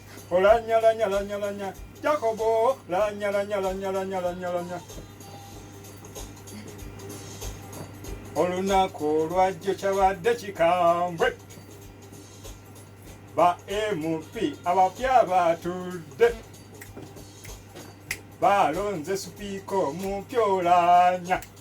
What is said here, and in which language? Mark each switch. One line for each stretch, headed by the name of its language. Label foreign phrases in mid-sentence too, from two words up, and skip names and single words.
Ganda: Olanya, lanya, lanya, lanya. Jacobo, lanya, lanya, lanya, lanya, lanya, lanya. Olunaku olwajjo kyabadde kikambwe. Ba M P abapya batudde. Balonze sipiika omupya Oulanyah.